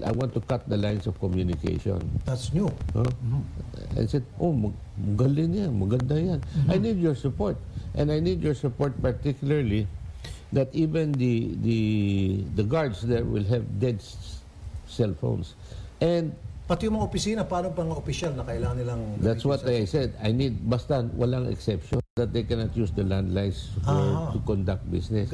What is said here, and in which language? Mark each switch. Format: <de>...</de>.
<en>I want to cut the lines of communication. that's new. Huh? I said, oh,</en> <tl>magaling yan, maganda yan.</tl> <en>I need your support. And I need your support particularly that even the guards there will have dead cell phones. And</en> <tl>Pati yung mga opisina, paano pang mga opisyal na kailangan nilang...</tl> <en>that's what I said. I need,</en> <tl>basta walang exception</tl> <en>that they cannot use the landlines to conduct business.</en>